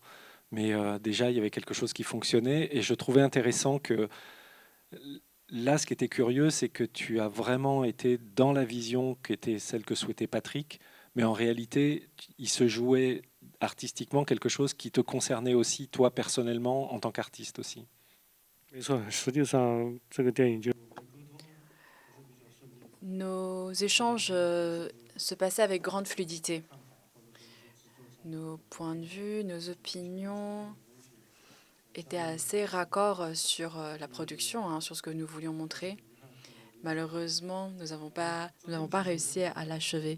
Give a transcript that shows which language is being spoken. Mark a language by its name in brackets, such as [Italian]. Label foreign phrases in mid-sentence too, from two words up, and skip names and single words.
[French] Mais déjà, il y avait quelque chose qui fonctionnait et je trouvais intéressant que là, ce qui était curieux, c'est que tu as vraiment été dans la vision qui était celle que souhaitait Patrick, mais en réalité, il se jouait artistiquement quelque chose qui te concernait aussi, toi personnellement, en tant qu'artiste aussi. [Chinese] 没错，实际上这个电影就 [French] Nos échanges se passaient avec grande fluidité. Nos points de vue, nos opinions étaient assez raccords sur la production, hein, sur ce que nous voulions montrer. Malheureusement, nous n'avons pas réussi à l'achever.